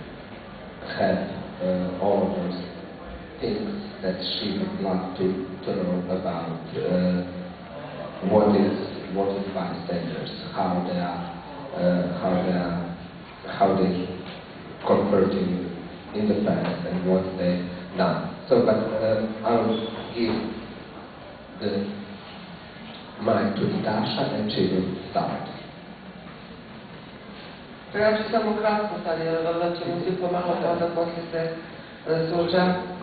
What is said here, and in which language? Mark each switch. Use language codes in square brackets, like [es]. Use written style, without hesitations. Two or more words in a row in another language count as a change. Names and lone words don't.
[en] had all of those things that she would like to know about what is bystanders, how they converting in the past and what they done. So, but I will give the mic to Dasha and she will start. [hr] Ja ću samo kratko sad, jer onda ćemo svi pomalo pa onda poslije se suočavati.